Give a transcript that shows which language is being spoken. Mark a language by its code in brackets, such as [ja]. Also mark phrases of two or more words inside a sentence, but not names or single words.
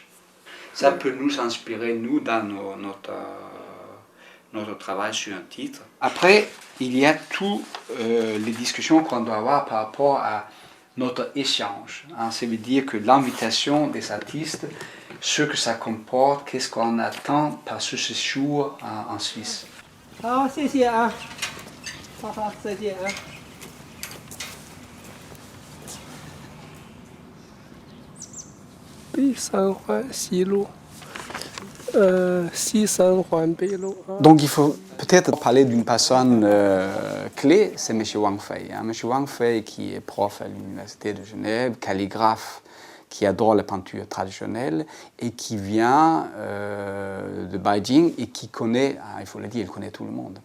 [fr] Ça peut nous inspirer, nous, dans notre travail sur un titre. Après, il y a toutes les discussions qu'on doit avoir par rapport à notre échange. Hein. Ça veut dire que l'invitation des artistes, ce que ça comporte, qu'est-ce qu'on attend par ce séjour en Suisse. [zh] 好，谢谢啊，好，再见啊。北三环西路，西三环北路。 [fr] Donc il faut peut-être parler d'une personne clé, c'est M. Wang Fei. Hein. M. Wang Fei qui est prof à l'Université de Genève, calligraphe, qui adore la peinture traditionnelle et qui vient de Beijing et qui connaît, il faut le dire, il connaît tout le monde.